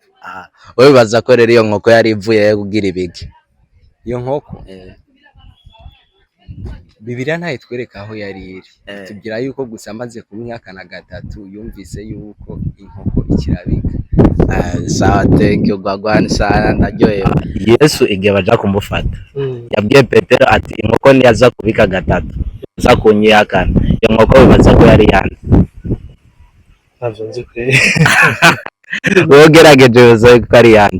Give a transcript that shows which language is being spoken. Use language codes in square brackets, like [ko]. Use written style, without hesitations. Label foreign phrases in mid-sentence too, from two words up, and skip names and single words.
[rn] wowe bibaza ko rero iyo nkoko yari ivuye kugira ibiki Iyo nkoko Bibiliya ntayitwereka aho yari iri. Tubwira yuko gusa amaze kumwihakana gatatu yumvise yuko inkoko ikirabika. sawa [en] thank you [rn] gwagwani sana ndaryohewe Yesu igihe baja kumufata yabwiye Petero ati inkoko niyaza kubika gatatu aza kunyihakana iyo nkoko bibaza ko yari yande ntabyo nzi pe wowe ugerageje bibaza ko ari yande